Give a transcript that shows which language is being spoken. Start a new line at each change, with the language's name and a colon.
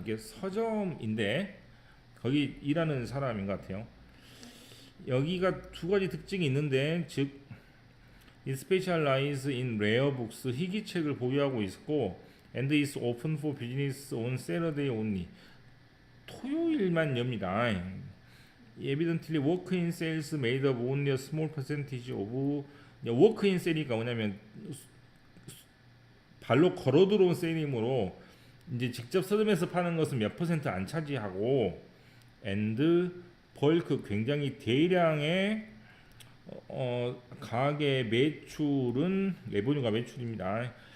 Korean: 이게 서점인데 거기 일하는 사람인 것 같아요. 여기가 두 가지 특징이 있는데 즉
English: It specializes in rare books
Korean: 희귀책을 보유하고 있고
English: and is open for business on Saturday only
Korean: 토요일만 엽니다.
English: Evidently walk-in sales made up only a small percentage of walk-in
Korean: 세일이니까 뭐냐면 발로 걸어 들어온 세일이므로 이제 직접 서점에서 파는 것은 몇 퍼센트 안 차지하고 and 벌크 굉장히 대량의 가게 매출은 레버뉴가 매출입니다.